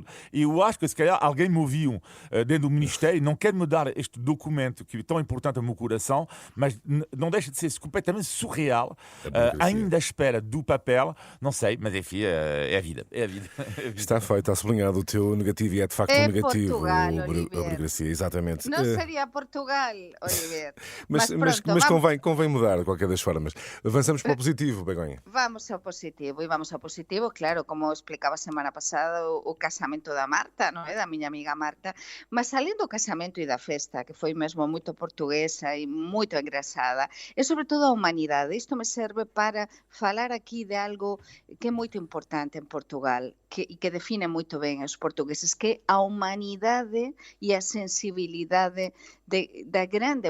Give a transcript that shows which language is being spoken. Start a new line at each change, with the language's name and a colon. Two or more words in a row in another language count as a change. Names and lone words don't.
Portuguese: E eu acho que se calhar alguém me ouviu dentro do Ministério, não quer me dar este documento que é tão importante ao meu coração, mas não deixa de ser completamente surreal, ainda à espera do papel, não sei, mas enfim, é a vida. É a vida. Está feito, está sublinhado o teu negativo e é de facto um negativo. Portugal, a burocracia, exatamente. Não seria Portugal, Olivier. Mas convém mudar de qualquer das formas. Avançamos para o positivo, Begonha.
Galician: Vamos ao positivo, claro, como explicaba a semana pasada o casamento da Marta, non é? Da miña amiga Marta, mas além do casamento e da festa, que foi mesmo moito portuguesa e moito engrasada, e sobre todo a humanidade. Isto me serve para falar aquí de algo que é moito importante en Portugal, e que define moito ben os portugueses, que é a humanidade e a sensibilidade da grande